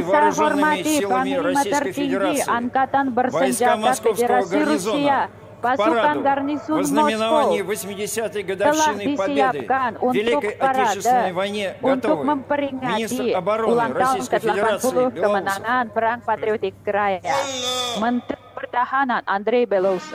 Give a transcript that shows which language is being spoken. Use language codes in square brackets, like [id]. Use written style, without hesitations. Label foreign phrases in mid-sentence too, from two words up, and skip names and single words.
[id] Yang saya [ru] Вооруженными [id] hormati [ru] силами [id] Panglima [ru] Российской [id] Tertinggi [ru] Федерации, [id] Angkatan [ru] войска [id] Bersenjata [ru] Московского [id] Federasi [ru] гарнизона [id] Rusia, [ru] к [id] pasukan [ru] параду [id] garnisun [ru] в знаменовании [id] Moskow [ru] 80-й [id] telah [ru] годовщины Победы [id] disiapkan [ru] в [id] untuk [ru] Великой Отечественной [id] parade [ru] войне [id] untuk [ru] готовы [id] memperingati [ru] министр обороны [id] ulang tahun [ru] Российской Федерации [id] ke-80 [ru] Белоусов. [id] kemenangan Perang Patriotik Raya. Menteri Pertahanan Andrei Belousov.